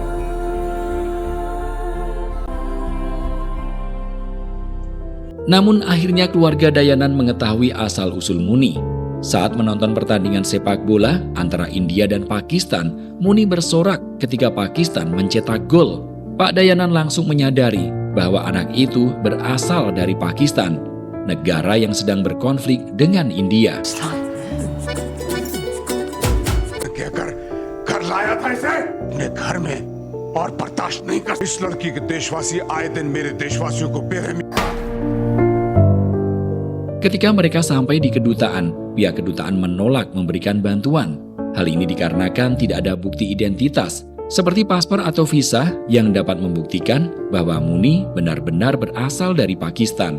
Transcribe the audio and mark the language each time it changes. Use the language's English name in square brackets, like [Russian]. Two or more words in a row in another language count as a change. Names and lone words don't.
[Indonesian] Namun akhirnya keluarga Dayanan mengetahui asal-usul Muni. Saat menonton pertandingan sepak bola antara India dan Pakistan, Muni bersorak ketika Pakistan mencetak gol. Pak Dayanan langsung menyadari bahwa anak itu berasal dari Pakistan, negara yang sedang berkonflik dengan India. [Hindi] क्या कर लाया था इसे अपने घर में और बर्दाश्त नहीं कर इस लड़की के देशवासी आए दिन मेरे देशवासियों को बेरहमी। [Indonesian] Ketika mereka sampai di kedutaan, pihak kedutaan menolak memberikan bantuan. Hal ini dikarenakan tidak ada bukti identitas, seperti paspor atau visa yang dapat membuktikan bahwa Muni benar-benar berasal dari Pakistan.